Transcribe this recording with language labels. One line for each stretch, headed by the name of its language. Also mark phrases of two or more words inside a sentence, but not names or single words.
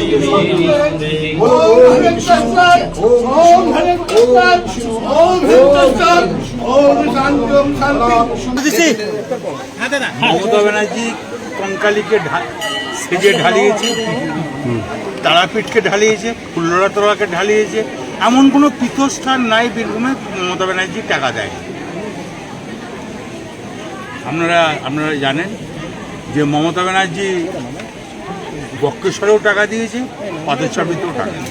Sanskrit: ओम हरेकृष्ण ओम हरेकृष्ण ओम हरेकृष्ण ओम शांतिम शांति।
Bangla: মমতা ব্যানার্জি কঙ্কালীকে সেজে ঢালিয়েছে, তারাপীঠকে ঢালিয়েছে, ফুল্লরাতলাকে ঢালিয়েছে। এমন কোনো পীঠস্থান নাই বীরভূমে মমতা ব্যানার্জি টাকা দেয়। আপনারা জানেন যে মমতা ব্যানার্জি বক্রেশ্বরেও টাকা দিয়েছে, পাথরচাপড়িতেও টাকা দিয়েছে।